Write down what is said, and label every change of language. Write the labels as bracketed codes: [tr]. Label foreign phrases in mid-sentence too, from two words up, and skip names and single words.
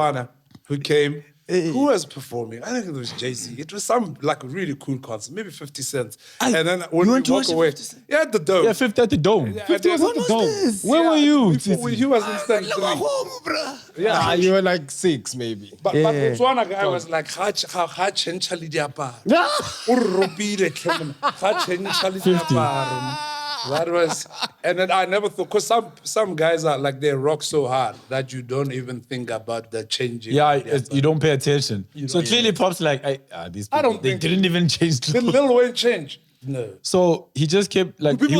[en] Botswana who came. Who was performing? I think it was Jay-Z. It was some like really cool concert, maybe 50 Cent. And then when you we went to walk watch away, 50 Cent? yeah, at the Dome. Yeah, 50 at the Dome. Yeah, 50 was I at the did. Dome. Where were you? Before he was in stand 3. Yeah, you were like 6 maybe. But Botswana guy was like, [tn] ha chencha le diaparo. O ropile tlhe, ha chencha le diaparo. [en] That was, and then I never thought, because some guys are like, they rock so hard that you don't even think about the changing. Yeah, of their you don't pay attention. So don't- clearly, Pop's like, these people, don't they think- didn't even change Did clothes. Lil Wayne change? No. So he just kept like he